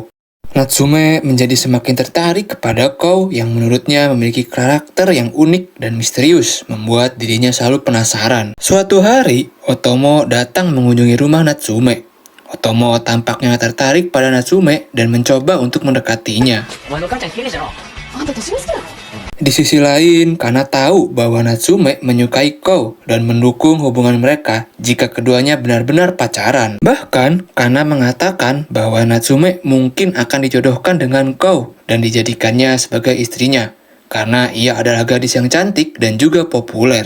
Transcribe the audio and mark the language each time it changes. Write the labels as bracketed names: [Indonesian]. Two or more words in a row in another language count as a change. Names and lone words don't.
[Indonesian] Natsume menjadi semakin tertarik kepada Kou yang menurutnya memiliki karakter yang unik dan misterius, membuat dirinya selalu penasaran. Suatu hari, Otomo datang mengunjungi rumah Natsume. Otomo tampaknya tertarik pada Natsume dan mencoba untuk mendekatinya. [Japanese] お前の母ちゃん綺麗じゃろ。あんた年上好きだろ。 [Indonesian] Di sisi lain, Kana tahu bahwa Natsume menyukai Kou dan mendukung hubungan mereka jika keduanya benar-benar pacaran. Bahkan, Kana mengatakan bahwa Natsume mungkin akan dijodohkan dengan Kou dan dijadikannya sebagai istrinya, karena ia adalah gadis yang cantik dan juga populer.